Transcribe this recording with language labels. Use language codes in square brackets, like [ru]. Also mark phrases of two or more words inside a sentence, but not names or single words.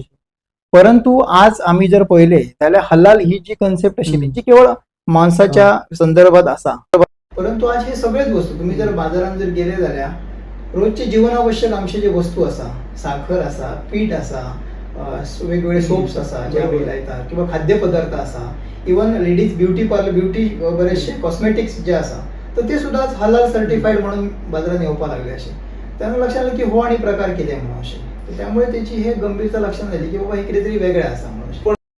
[kok] परंतु आज आम्ही जर पहिले जाल्यार हलाल ही जी कन्सेप्ट आशिल्ली जी केवळ मांसाच्या संदर्भात आसा, परंतु आज हे सगळेच वस्तू तुम्ही जर बाजारात जर गेले जाल्यार रोजचे जीवनावश्यक आमचे जे वस्तू आसा, साखर आसा, पीठ आसा, वेगवेगळे सोप्स आसा जे आमी लायतात किंवा खाद्यपदार्थ आसा, इवन [en] ladies beauty parlour, [kok] ब्युटी बरेचशे कॉस्मेटिक्स जे आसा तर ते सुद्धा [en] halal certified [kok] म्हणून बाजारात येवपाक लागले असे. [mr] त्यांना लक्षात आलं की हो आणि प्रकार कितें म्हणून असे. त्यामुळे त्याची हे गंभीरता लक्षात आली की बाबा [kok] हे कितेतरी वेगळें आसा म्हणून.